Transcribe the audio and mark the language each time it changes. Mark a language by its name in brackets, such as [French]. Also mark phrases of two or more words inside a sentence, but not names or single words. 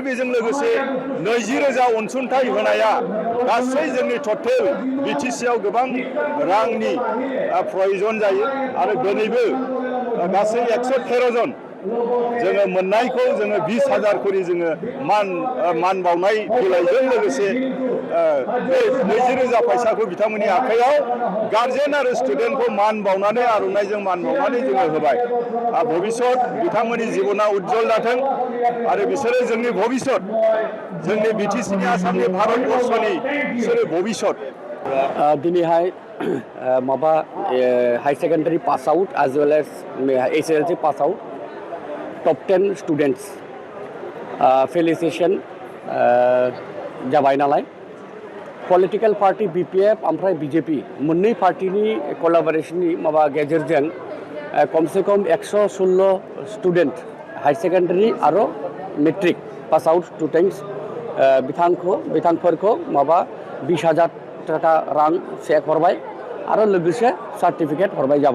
[Bodo] बेजों लोगोसे 20,000 अनसुंथाइ होनाया गासै जोंनि टटेल बिटिसिआव गोबां रांनि प्रयोजन जायो आरो दिनैबो गासै 113 जन जोङो मोननायखौ जोङो 20,000 करि जोङो मान बावनाय बिलाइजों लोगोसे बे 20,000 फैसाखौ बिथांमोननि आखायाव गार्जेन आरो स्टुडेन्टखौ मान बावनानै आर'नाइजों मान बावनानै जोङो होबाय। भबिष्यत बिथांमोननि जिबना उज्जवल जाथों आरो बिसोरो जोंनि भबिष्यत जोंनि बिटिसिनि आसामनि भारतबर्षनि बिसोरो भबिष्यत। दिनैहाय माबा [English] high secondary pass out as well as SSLC pass out top 10 students [Bodo] फेलिसिटेसन जाबाय नालाय [English] political party [Bodo] बिपिएफ ओमफ्राय बिजेपि मोननै पार्टीनि कलाबरेशननि माबा गेजेरजों कमसे कम 116 स्टुडेन्ट [English] high secondary [Bodo] आरो मेट्रिक [English] pass out students [Bodo] बिथांफोरखौ माबा 20,000 थाखा रां चेक हरबाय आरो लोगोसे सार्टिफिकेट हरबाय जाबाय।